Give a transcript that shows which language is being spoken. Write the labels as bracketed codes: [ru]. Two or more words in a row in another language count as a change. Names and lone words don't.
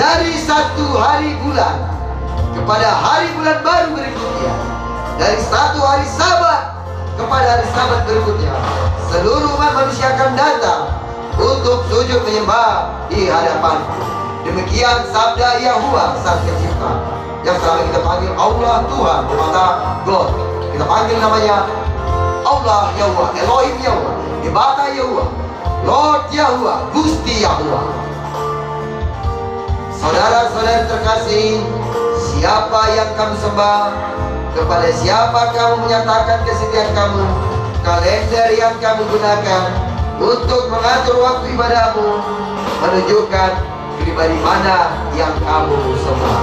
[id] Dari satu hari bulan kepada hari bulan baru berikutnya, dari satu hari Sabat kepada hari Sabat berikutnya, seluruh umat manusia akan datang untuk sujud menyembah di hadapanku. Demikian sabda Yahuwah Sang Pencipta, yang selama kita panggil Allah Tuhan, maka God, kita panggil namanya Allah Yahuwah, Elohim Yahuwah, Ibata Yahuwah, Lord Yahuwah, Gusti Yahuwah. Saudara-saudara terkasih, siapa yang kamu sembah, kepada siapa kamu menyatakan kesetiaan kamu, kalender yang kamu gunakan untuk mengatur waktu ibadahmu menunjukkan pribadi mana yang kamu sembah.